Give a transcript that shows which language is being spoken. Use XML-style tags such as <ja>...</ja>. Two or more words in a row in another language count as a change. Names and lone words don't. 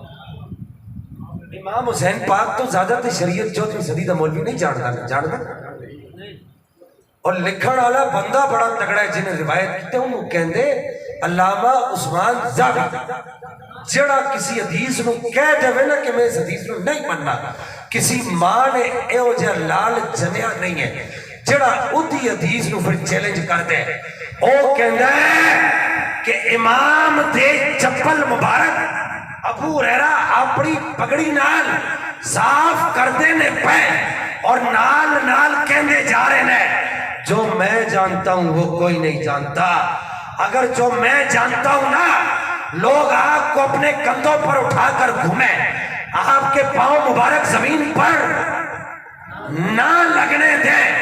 <pa>امام حسین پاک تو زیادہ تے شریعت 14ویں صدی دا مولوی نہیں جانتا اور لکھن والا بندہ بڑا تگڑا ہے جنہیں روایت کیتے انہوں کہندے علامہ عثمان ذہبی، جڑا کسی حدیث نو کہہ دے نا کہ میں اس حدیث نو نہیں مننا، کسی ماں نے ایو جا لال جنیا نہیں ہے جڑا ادھی حدیث نو پھر چیلنج کر دے، او کہندا ہے کہ امام دے</pa> <ur>چپل مبارک ابو ہریرہ اپنی پگڑی نال صاف کر دینے پہ اور نال کہندے جا رہے ہیں جو میں جانتا ہوں وہ کوئی نہیں جانتا، اگر جو میں جانتا ہوں نا لوگ آپ کو اپنے کندھوں پر اٹھا کر گھومیں، آپ کے پاؤں مبارک زمین پر نہ لگنے دیں.</ur>